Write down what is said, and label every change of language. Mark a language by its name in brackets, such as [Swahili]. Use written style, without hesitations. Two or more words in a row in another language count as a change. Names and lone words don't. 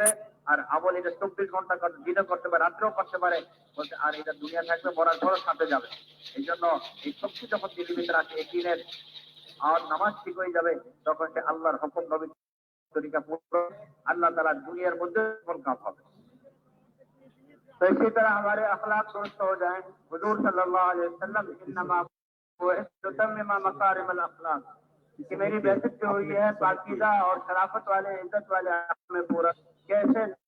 [Bangla] আর আমল এটা 24 ঘন্টা দিনে করতে পারে, রাত্রেও করতে পারে। বলতে আর এটা দুনিয়া থাকবে, মরার পরও সাথে যাবে। এই জন্য এই শক্তি যখন দিনের ভিতরে আসে একদিনের আর নামাজ ঠিক হয়ে যাবে, তখন সে আল্লাহর হুকুম নবীর তরিকা পূর্ণ আল্লাহ তাআলা দুনিয়ার মধ্যে কাম হবে। [Urdu] تو اسی طرح ہمارے اخلاق درست ہو جائیں. حضور صلی اللہ علیہ وسلم [Arabic] انما تتمم مکارم الاخلاق، [Urdu] کہ میری بعثت جو ہوئی ہے پاکیزہ اور شرافت والے عزت والے اخلاق میں پورا کیسے